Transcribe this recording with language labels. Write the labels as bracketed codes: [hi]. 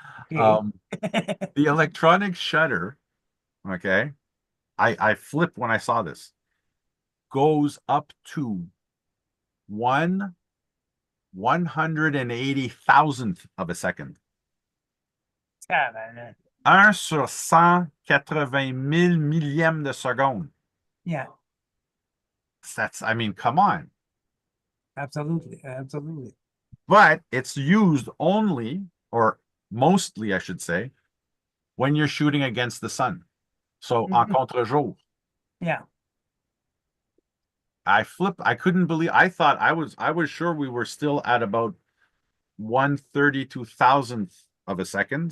[en] Okay. The electronic shutter, okay, I flipped when I saw this, goes up to 1/180,000th of a second. Yeah, man. [fr] 1 sur 180 000 millièmes de seconde. [en] Yeah, That's, I mean, come on. absolutely, absolutely. But it's used only, or mostly, I should say, when you're shooting against the sun. So en contre-jour. Yeah. I couldn't believe, I thought I was sure we were still at about 1/32,000th of a second.